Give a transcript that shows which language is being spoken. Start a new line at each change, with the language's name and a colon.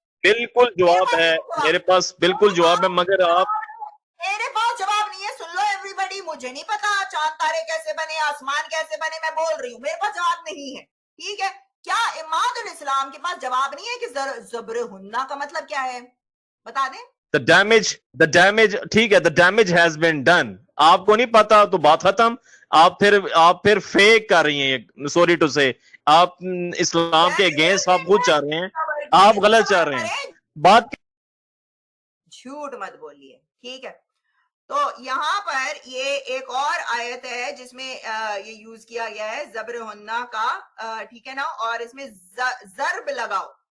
Urdu: بالکل جواب ہے، میرے پاس بالکل جواب ہے، مگر آپ میرے پاس جواب نہیں ہے. سن لو ایوری بڈی، مجھے نہیں پتا چاند تارے کیسے بنے، آسمان کیسے بنے. میں بول رہی ہوں میرے پاس جواب نہیں ہے. ٹھیک ہے، کیا اماد الاسلام کے پاس جواب نہیں ہے کہ زبر ہننا کا مطلب کیا ہے؟ بتا دیں.
English: the damage
Urdu: ٹھیک ہے.
English: the damage has been done.
Urdu: آپ کو نہیں پتا تو بات ختم. آپ پھر فیک کر رہی ہیں.
English: sorry to say
Urdu: آپ اسلام کے اگینسٹ آپ خود چاہ رہے ہیں. آپ غلط چاہ رہے ہیں. بات جھوٹ مت بولیے. ٹھیک ہے، تو یہاں پر یہ ایک اور آیت ہے جس میں یہ یوز کیا گیا ہے زبر ہننا کا. ٹھیک ہے نا، اور اس میں ضرب لگاؤ.